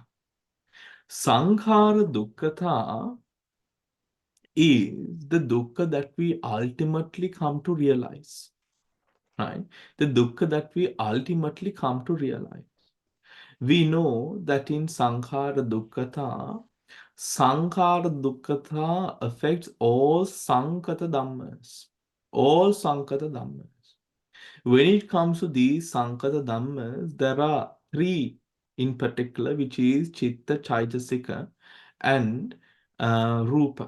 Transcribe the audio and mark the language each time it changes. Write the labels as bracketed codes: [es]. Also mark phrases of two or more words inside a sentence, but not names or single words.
[pi] Sankhara dukkhata [en] is the dukkha that we ultimately come to realize, right? The dukkha that we ultimately come to realize. We know that in [pi] sankhara dukkhata [en] affects all [pi] sankata dhammas. [en] All [pi] sankata dhammas. [en] When it comes to these sankata dhammas, there are three in particular, which is [pi] chitta, chaitasika, [en] and rupa.